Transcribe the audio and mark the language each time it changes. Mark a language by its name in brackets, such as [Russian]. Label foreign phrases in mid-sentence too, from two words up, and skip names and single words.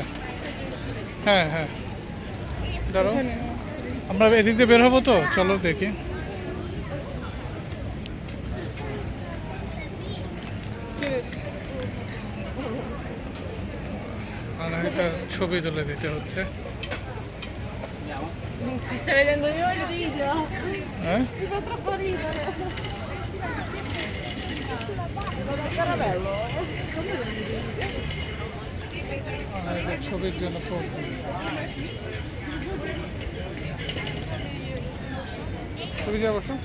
[Bangla] হ্যাঁ হ্যাঁ, ধরো আমরা এদিক দিয়ে বের হবো তো, চলো দেখি। এটা ছবি তুলে দিতে হচ্ছে। [Italian] Ti stai vedendo io il video? Mi fa troppo ridere. Era bello. [Bangla] ছবির জন্য ছবি যা বসো।